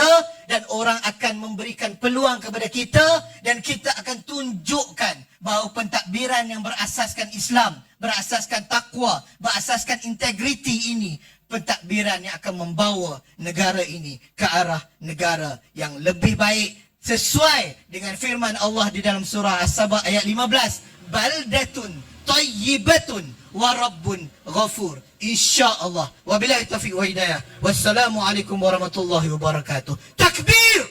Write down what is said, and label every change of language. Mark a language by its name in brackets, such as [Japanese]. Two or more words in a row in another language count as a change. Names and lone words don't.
[Malay] dan orang akan memberikan peluang kepada kita dan kita akan tunjukkan bahawa pentadbiran yang berasaskan Islam, berasaskan takwa, berasaskan integriti ini, pentadbiran yang akan membawa negara ini ke arah negara yang lebih baik sesuai dengan firman Allah di dalam surah As-Saba ayat 15, [Arabic] بلدة طيبة ورب غفور. [Malay] InsyaAllah. [Arabic] وبالله توفيق وهداية. والسلام عليكم ورحمة الله وبركاته. [Malay] Takbir!